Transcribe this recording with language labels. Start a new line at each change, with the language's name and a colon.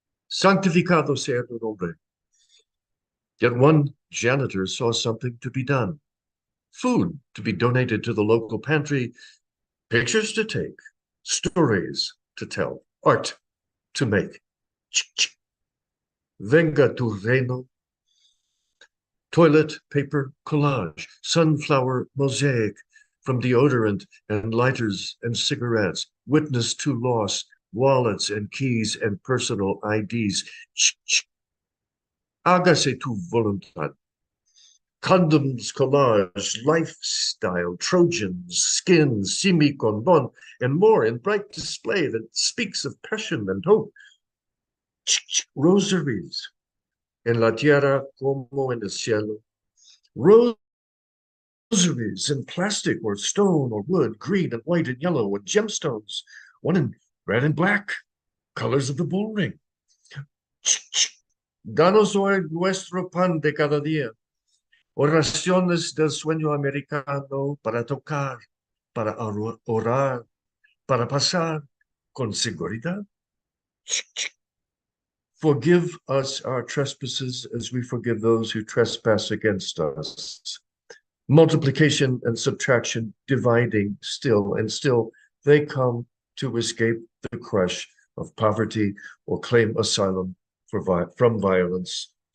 Spanish: Santificado sea tu nombre.
English: Yet one janitor saw something to be done. Food to be donated to the local pantry, pictures to take, stories to tell, art to make.
Spanish: Venga tu reino.
English: Toilet paper collage, sunflower mosaic from deodorant and lighters and cigarettes, witness to loss, wallets and keys and personal IDs.
Spanish: Hágase tu voluntad.
English: condoms, collage, lifestyle, Trojans, skins, semi-condon, and more in bright display that speaks of passion and hope. Rosaries,
Spanish: en la tierra como en el cielo.
English: Rosaries in plastic or stone or wood, green and white and yellow, and gemstones, one in red and black, colors of the bull ring.
Spanish: Danos hoy nuestro pan de cada día. Oraciones del sueño americano para tocar, para orar, para pasar con seguridad.
English: Forgive us our trespasses as we forgive those who trespass against us. Multiplication and subtraction, dividing still, and still they come to escape the crush of poverty or claim asylum from violence.